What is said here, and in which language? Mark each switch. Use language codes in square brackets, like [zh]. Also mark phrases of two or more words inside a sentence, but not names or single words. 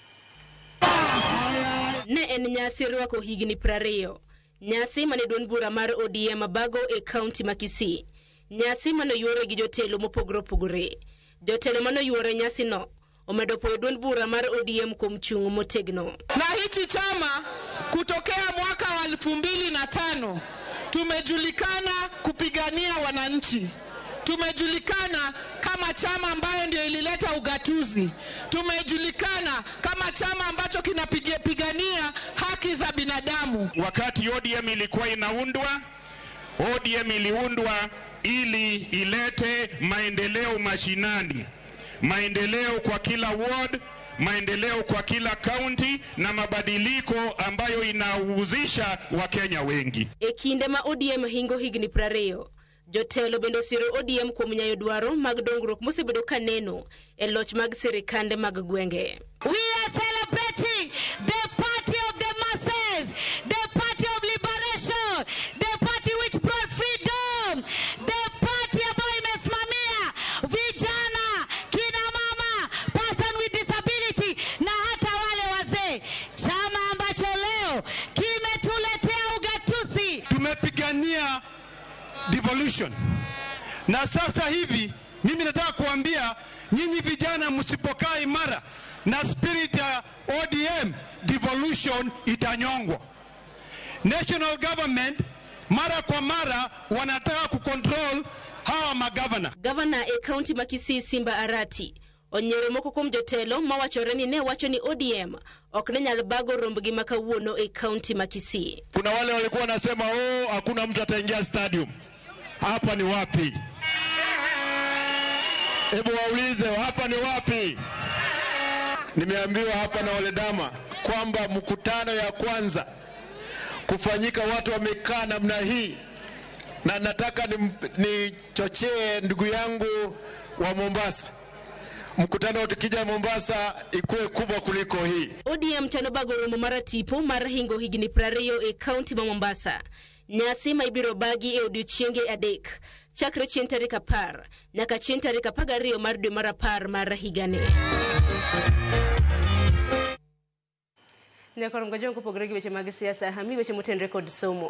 [luo] Ne en nyasi rwako higni 20. Nyasi mane duond bura mar ODM bago e kaunti ma Kisii. Nyasi mano yuore gi jotelo mopogore opogore. Jotelo mano yuore nyasi no omedo po duond bura mar ODM kuom chung motegno. [sw] Na hichi chama kutokea mwaka wa 2005 tumejulikana kupigania wananchi. Tumejulikana kama chama ambayo ndio ilileta ugatuzi. Tumejulikana kama chama ambacho kinapigania haki za binadamu. Wakati ODM ilikuwa inaundwa, ODM iliundwa ili ilete maendeleo mashinani. Maendeleo kwa kila ward, maendeleo kwa kila county na mabadiliko ambayo inahusisha Wakenya wengi. [luo] E kinde ma ODM hingo higni 20, jotelo bendo siro ODM kuom nyayo dwaro mag dongruok mosebedo kaneno e loch mag sirikande mag gwenge. [en] We are celebrating the party of the masses, the party of liberation, the party which brought freedom, the party [sw] ambayo imesimamia vijana, kina mama, [en] person with disability [sw] na hata wale wazee. Chama ambacho leo kimetuletea ugatuzi. Tumepigania devolution. Na sasa hivi mimi nataka kuambia nyinyi vijana msipokaa imara na spirit ya ODM, devolution itanyongwa. [en] National government [sw] mara kwa mara wanataka kucontrol hawa magavana. [luo] Governor e county ma Kisii Simba Arati onyero moko kuom jotelo mawachore ne wacho ni ODM ok ne nyal bago rombgi makawuono e county ma Kisii. [sw] Kuna wale walikuwa wanasema hakuna mtu ataingia stadium. Hapa ni wapi? Hebu waulize hapa ni wapi? Nimeambiwa hapa na wale dama kwamba mkutano ya kwanza kufanyika watu wamekaa namna hii, na nataka ni chochee ndugu yangu wa Mombasa. Mkutano tukija Mombasa ikuwe kubwa kuliko hii. [luo] ODM chano bago romo maratipo mar hingo higni 20 e county ma Mombasa. Nyasi ma ibiro bagi e odiochienge adek chakre chieng' tarik 10 nyaka chieng' tarik 12 mar dwe mar 10 mar higani. Nyakoro mgajongo kupogore gi weche mag siasa hami weche motenre kod somo.